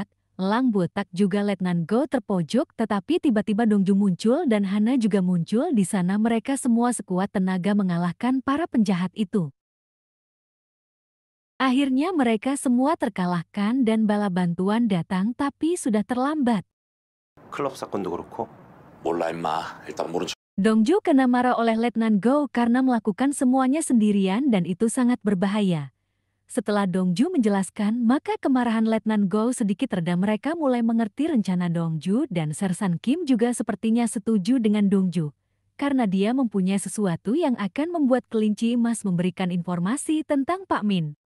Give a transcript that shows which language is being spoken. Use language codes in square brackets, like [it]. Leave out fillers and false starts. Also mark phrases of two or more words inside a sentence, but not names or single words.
[id] Elang botak juga Letnan Gou terpojok, tetapi tiba-tiba Dongju muncul dan Hana juga muncul di sana. Mereka semua sekuat tenaga mengalahkan para penjahat itu. Akhirnya mereka semua terkalahkan dan bala bantuan datang tapi sudah terlambat. [ko] 클럽 사건도 그렇고. 몰라 임마. 일단 모른 척. [id] Dongju kena marah oleh Letnan Gou karena melakukan semuanya sendirian dan itu sangat berbahaya. Setelah Dongju menjelaskan, maka kemarahan Letnan Gou sedikit reda. Mereka mulai mengerti rencana Dongju dan Sersan Kim juga sepertinya setuju dengan Dongju. Karena dia mempunyai sesuatu yang akan membuat kelinci emas memberikan informasi tentang Pak Min.